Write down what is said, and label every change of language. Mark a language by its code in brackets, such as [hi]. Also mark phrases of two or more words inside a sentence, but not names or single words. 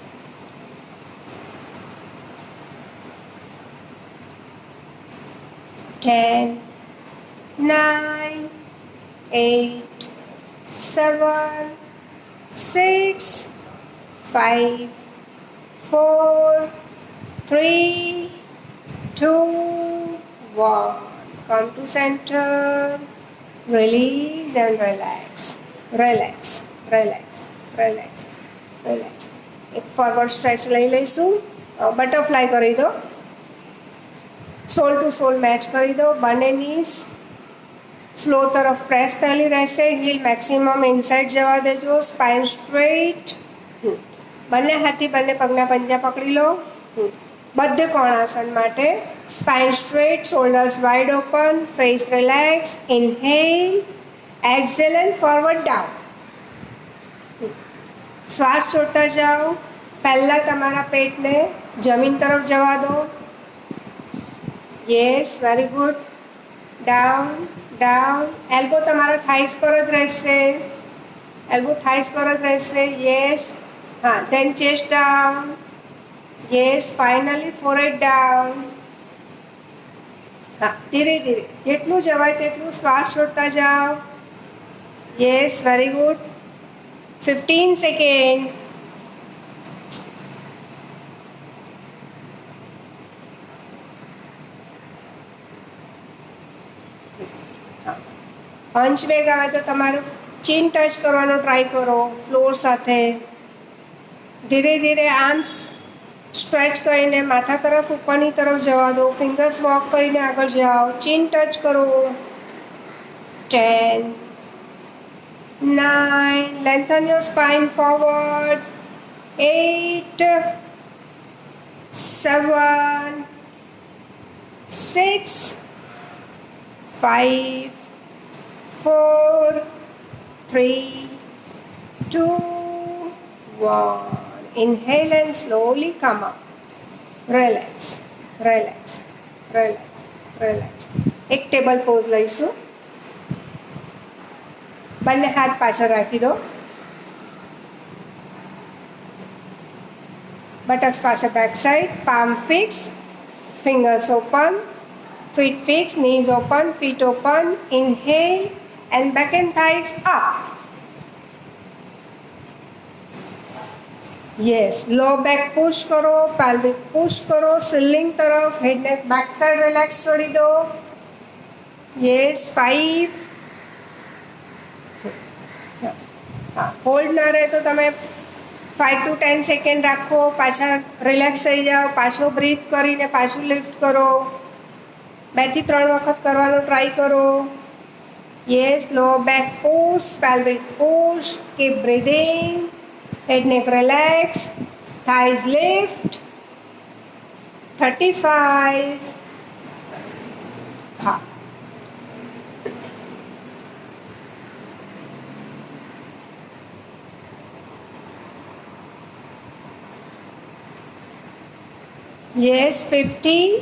[en] 10, 9, 8, 7, 6, 5, 4, 3, 2, 1. Come to center. Release and relax. Relax, relax, relax, relax. [gu] એક [en] forward stretch [gu] લઈ લઈશું. બટરફ્લાય કરી દો. [en] sole to sole match [gu] કરી દો. બંને [en] knees floor [gu] તરફ પ્રેસ થયેલી રહેશે. [en] heel maximum inside [gu] જવા દેજો. [en] spine straight. [gu] બંને હાથથી બંને પગના પંજા પકડી લો. બધે કોણાસન માટે [en] spine straight, shoulders wide open, face relax. inhale, exhale and forward down. [gu] શ્વાસ છોડતા જાઓ. પહેલાં તમારા પેટને જમીન તરફ જવા દો. [en] Yes, very good. Down, down. [gu] Elbow તમારા thighs પર જ રહેશે. Elbow thighs પર જ રહેશે. Yes. હા, [en] then chest down. Yes, finally forehead down. [gu] હા, ધીરે ધીરે જેટલું જવાય તેટલું શ્વાસ છોડતા જાઓ. [en] Yes, very good. 15 seconds. hunch back [gu] આવે તો તમારું [en] chin touch [gu] કરવાનો ટ્રાય કરો ફ્લોર સાથે. ધીરે ધીરે [en] arms stretch [gu] કરીને માથા તરફ ઉપરની તરફ જવા દો. [en] fingers walk [gu] કરીને આગળ જાઓ. [en] chin touch [gu] કરો. [en] 10, 9, lengthen your spine forward. 8, 7, 6, 5, 4, 3, 2, 1. Inhale and slowly come up. Relax, relax, relax, relax. [gu] એક ટેબલ પોઝ લઈશું. બંને હાથ પાછળ રાખી દો. [en] બટક્સ પાસે back side. palm fix. fingers open. Feet fixed, knees open, feet open. Inhale and back and thighs up. Yes, low back push करो, pelvic push करो, ceiling तरफ, head neck back side relax [hi] छोड़ी दो. [en] Yes, 5. [gu] હોલ્ડ ના રહે તો તમે 5 to 10 સેકન્ડ રાખો. પાછા રિલેક્સ થઈ જાઓ. પાછો બ્રીથ કરીને પાછું લિફ્ટ કરો. 2 થી 3 વખત કરવાનો ટ્રાય કરો. [en] Yes, low back push, pelvic push. Keep breathing. Head neck relax. Thighs lift. 35. હા. Yes, 50.